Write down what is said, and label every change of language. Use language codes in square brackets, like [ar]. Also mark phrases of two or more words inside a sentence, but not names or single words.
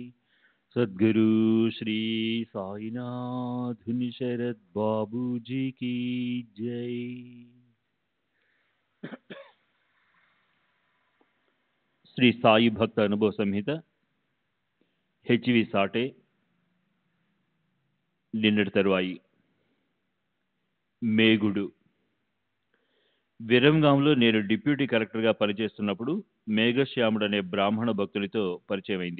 [hi] सद्गुरु श्री साईनाथ शरद बाबू जी की जय। [te] శ్రీ సాయి భక్త అనుభవ సంహిత హెచ్వి సాటే నిన్నటి తరువాయి మేగుడు. విరంగాంలో నేను డిప్యూటీ కలెక్టర్గా పనిచేస్తున్నప్పుడు మేఘశ్యాముడు అనే బ్రాహ్మణ భక్తునితో పరిచయమైంది.